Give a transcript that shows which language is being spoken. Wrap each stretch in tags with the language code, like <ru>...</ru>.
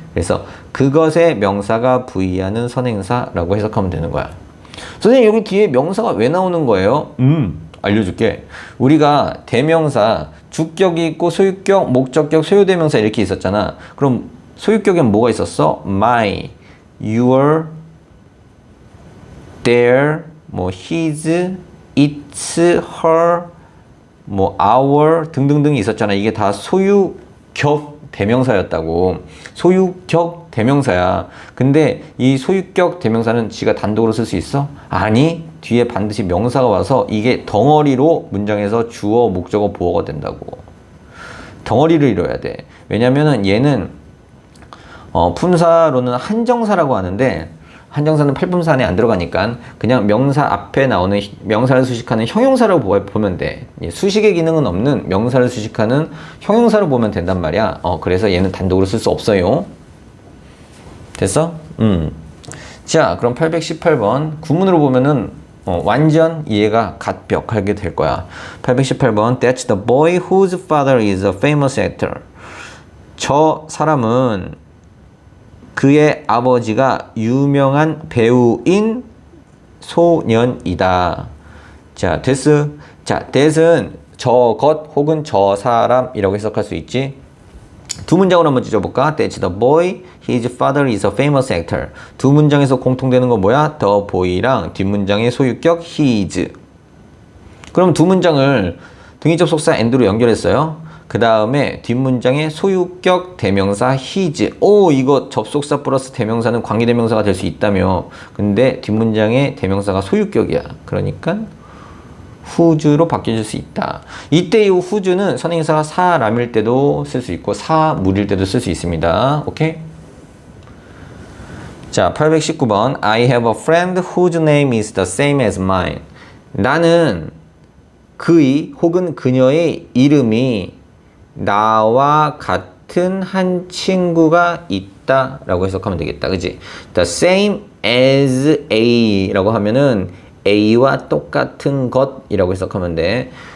<ko>그래서 그것의 명사가 부의하는 선행사라고 해석하면 되는 거야. 선생님, 여기 뒤에 명사가 왜 나오는 거예요? 알려줄게. 우리가 대명사, 주격이 있고 소유격, 목적격, 소유대명사 이렇게 있었잖아. 그럼 소유격엔 뭐가 있었어? my, your, their, his, its, her, our 등등등이 있었잖아. 이게 다 소유격 대명사였다고. 소유격 대명사야. 근데 이 소유격 대명사는 지가 단독으로 쓸 수 있어? 아니, 뒤에 반드시 명사가 와서 이게 덩어리로 문장에서 주어, 목적어, 보어가 된다고. 덩어리를 이뤄야 돼. 왜냐면은 얘는 품사로는 한정사라고 하는데 한정사는 팔품사 안에 안 들어가니까 그냥 명사 앞에 나오는 명사를 수식하는 형용사라고 보면 돼. 수식의 기능은 없는 명사를 수식하는 형용사로 보면 된단 말이야. 그래서 얘는 단독으로 쓸 수 없어요. 됐어? 자, 그럼 818번 구문으로 보면은 완전 이해가 갓벽하게 될 거야.</ko> <en>818번 That's the boy whose father is a famous actor.</en> <ko>저 사람은 그의 아버지가 유명한 배우인 소년이다. 자, this. 자, that은 저것 혹은 저 사람이라고 해석할 수 있지. 두 문장으로 한번 찢어볼까?</ko> <en>That's the boy, his father is a famous actor.</en> <ko>두 문장에서 공통되는 건 뭐야? The boy랑 뒷문장의 소유격 his. 그럼 두 문장을 등위 접속사 and로 연결했어요. 그 다음에 뒷문장의 소유격 대명사 his. 이거 접속사 플러스 대명사는 관계대명사가 될 수 있다며. 근데 뒷문장의 대명사가 소유격이야. 그러니까 whose로 바뀌어질 수 있다. 이때 이 whose는 선행사가 사람일 때도 쓸 수 있고 사물일 때도 쓸 수 있습니다. 오케이?</ko> <en>자, 819번 I have a friend whose name is the same as mine.</en> <ko>나는 그의 혹은 그녀의 이름이 나와 같은 한 친구가 있다 라고 해석하면 되겠다. 그치?</ko> <en>The same as A</en> <ko>라고 하면은 A와 똑같은 것이라고 해석하면 돼.</ko>